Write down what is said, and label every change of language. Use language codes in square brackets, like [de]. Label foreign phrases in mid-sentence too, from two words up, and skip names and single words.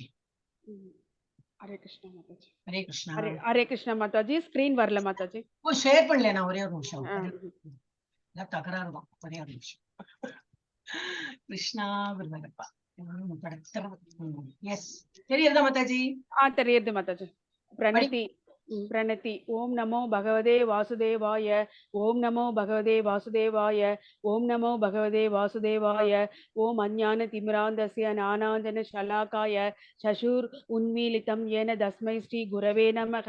[ta] ஹரே கிருஷ்ணா மாதாஜி. ஹரே கிருஷ்ணா. ஹரே கிருஷ்ணா மாதாஜி. ஸ்கிரீன் வரல மாதாஜி. ஷேர் பண்ணல. நான் ஒரே ஒரு நிமிஷம் தகராறு தான். ஒரே ஒரு நிமிஷம். கிருஷ்ணா விரும்பப்பா. தெரியுதா மாதாஜி? தெரியுது மாதாஜி. [sa] प्रणति ओम नमो भगवते वासुदेवाय ओम नमो भगवते वासुदेवाय ओम नमो भगवते वासुदेवाय ओम अज्ञानतिमिरान्धस्य ज्ञानाञ्जनशलाकाय चक्षुर उन्मीलितं येन तस्मै श्री गुरवे नमः।